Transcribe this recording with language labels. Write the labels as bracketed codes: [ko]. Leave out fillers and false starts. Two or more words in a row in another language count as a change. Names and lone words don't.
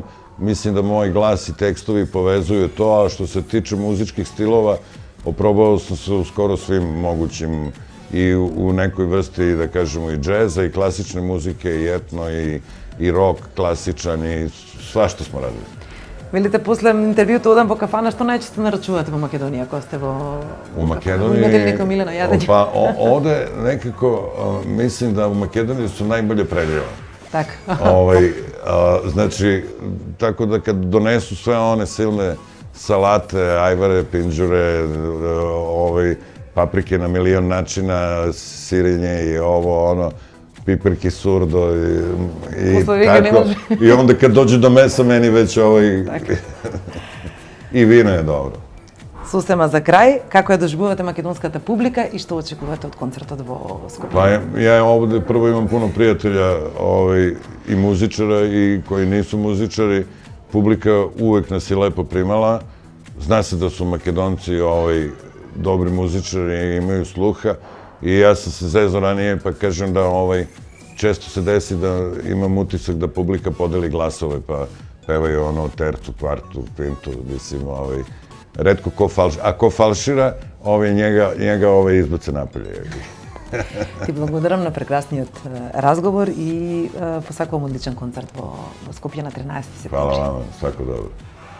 [sr] Mislim da moj glas i tekstovi povezuju to, a što se tiče muzičkih stilova, oprobao sam se u skoro svim mogućim i u nekoj vrsti, da kažemo, i džeza, i klasične muzike, i etno, i rock klasičan, i svašta smo radili. [mk] Велите, после интервјуто одам во кафана, што најчесто нарачувате во Македонија, ако сте во Македонија? Имате ли neko милено јадење? [sr] Pa ovde nekako, mislim da u Makedoniji su najbolje preljeva. [mk] Така. [sr] Znači, tako da kad donesu sve one silne salate, ajvare, pinđure, paprike na milion načina, [mk] сирење и пиперки сурдо [sr] i tako. I onda kad dođe do mesa, meni već i vino je dobro. [mk] Сосема за крај, како ја доживувате македонската публика и што очекувате од концертот во Скопје? [sr] Pa ja ovde prvo imam puno prijatelja i muzičara i koji nisu muzičari. Publika uvek nas je lepo primala. Zna se da su Makedonci dobri muzičari i imaju sluha. I ja sam se zezao ranije pa kažem da često se desi da imam utisak da publika podeli glasove pa pevaju tercu, kvartu, pintu, mislim, retko ko falšira, a ko falšira, njega izbace napolje. [mk] Ти благодарам на прекрасниот разговор и посакувам одличен концерт во Скопје на 13 септември. [sr] Hvala vama, svako dobro.